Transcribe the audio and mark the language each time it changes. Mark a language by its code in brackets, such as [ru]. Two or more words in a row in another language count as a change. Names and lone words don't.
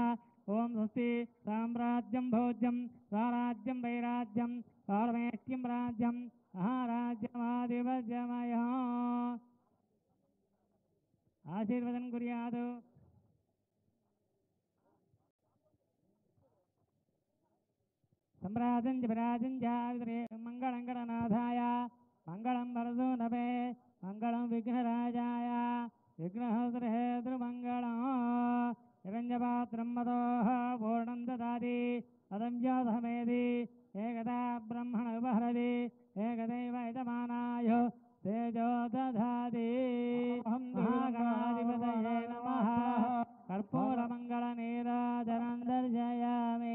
[sa] ఓం స్వస్తి సామ్రాజ్యం భోజ్యం స్వరాజ్యం వైరాజ్యం పారమేష్ట్యం రాజ్యం మహారాజ్యమాధిపత్యమయ ఆశీర్వదం కుర్యాత్. सम्राजं विराजं जावित्रे मङ्गलं गणनाथाय मङ्गलं वरदूनवे मङ्गलं विघ्नराजाय विघ्नहस्रहेतृमङ्गलं हिरण्यपात्रं मदोः पूर्णं ददाति पदं योधमेति एकदा ब्रह्मण उपहरति एकदैव यजमानाय तेजो दधाति महागणाधिपतये नमः कर्पूरमङ्गलनीराजनं दर्शयामि